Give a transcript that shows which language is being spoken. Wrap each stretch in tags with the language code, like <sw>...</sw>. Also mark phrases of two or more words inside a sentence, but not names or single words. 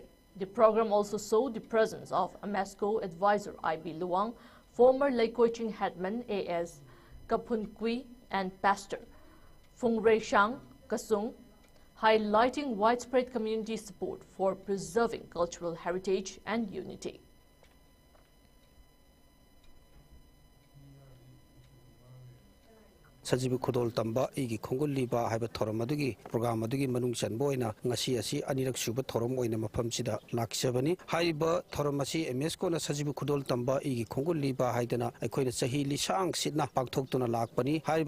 <en>The program also saw the presence of AMESCO advisor I.B. Luang, former Leikoiching Hetman A.S. Kapunkui, and Pastor Phung Rei Shang Kasung, highlighting widespread community support for preserving cultural heritage and unity.</en> <mni>Sajibu Khudol Tamba Igi Khongul Liba haiba thoram adugi program adugi manung chanbo oina ngasi asi anirak suba thoram oina mafam sida laksabani haiba thoram asi AMESCO na Sajibu Khudol Tamba Igi Khongul Liba haidana aikoina sahi lisang sitna pangthoktuna lakpani haiba</mni>